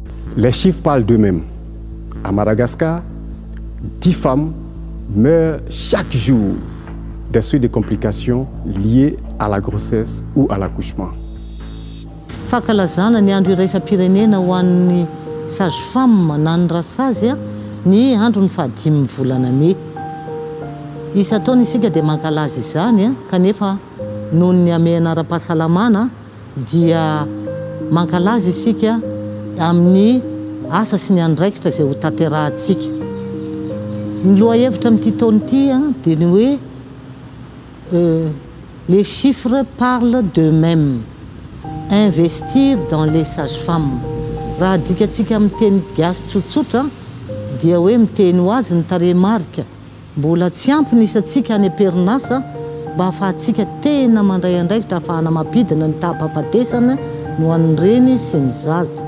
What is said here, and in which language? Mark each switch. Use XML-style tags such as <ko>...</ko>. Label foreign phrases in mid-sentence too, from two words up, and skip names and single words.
<fr>Les chiffres parlent d'eux-mêmes. À Madagascar, 10 femmes meurent chaque jour des suites de complications liées à la grossesse ou à l'accouchement.</fr> <mg>Fahakalazana ny andro iraisam-pirenena ho an'ny sage-femme na ny rasazy ny andro ny fahadimy volana Mai. Isa-taona isika dia mankalaza izany kanefa noho ny ame anara-pahasalamana dia mankalaza isika amin'ny asa sy ny andraikitra izay ho tanterahantsika. Ny lohahevitra amin'ity taona ity dia ny hoe</mg> <fr>les chiffres parlent d'eux-mêmes. Investir dans les sages-femmes.</fr> <mg>Raha dikatsika amin'ny teny gasy tsotsotra dia hoe miteny ho azy ny tarehimarika. Mbola tsy ampy ny isatsika any am-perinasa mba ahafahantsika tena mandray andraikitra ahafahana mampidina ny taham-pahafatesana no an'ireny sy ny zaza.</mg>